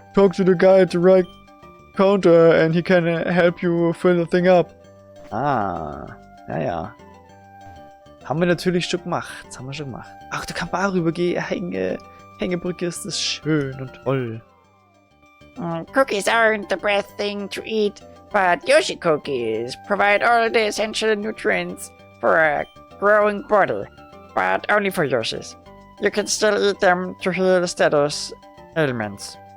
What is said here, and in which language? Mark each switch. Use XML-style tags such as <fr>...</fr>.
<en>Talk to the guy at the right counter and he can help you fill the thing up.</en> <de>Ah, ja. Haben wir natürlich schon gemacht. Ach, da kann man auch rübergehen. Hängebrücke ist das schön und toll.</de> <en>Cookies aren't the best thing to eat, but Yoshi cookies provide all the essential nutrients for a growing body, but only for Yoshis. You can still eat them to heal status ailments.</en>